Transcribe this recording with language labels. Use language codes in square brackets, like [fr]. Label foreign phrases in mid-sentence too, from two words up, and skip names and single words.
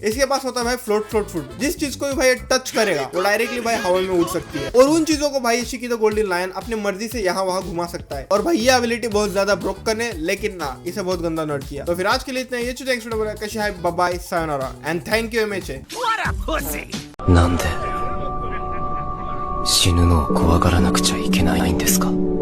[hi] इसके पास होता है भाई फ्लोट फ्रूट, जिस चीज को भी भाई टच करेगा वो डायरेक्टली भाई हवा में उड़ सकती है। और उन चीजों को भाई शिकी द गोल्डन लायन अपनी मर्जी से यहाँ वहाँ घुमा सकता है। और भाई ये एबिलिटी बहुत ज्यादा ब्रोकन है, लेकिन ना, इसे बहुत गंदा नर्ड किया। तो फिर आज के लिए इतना ही। [en] thanks for bye sayonara and thank you MHA. [ja] なんで死ぬのを怖がらなくちゃいけないんですか？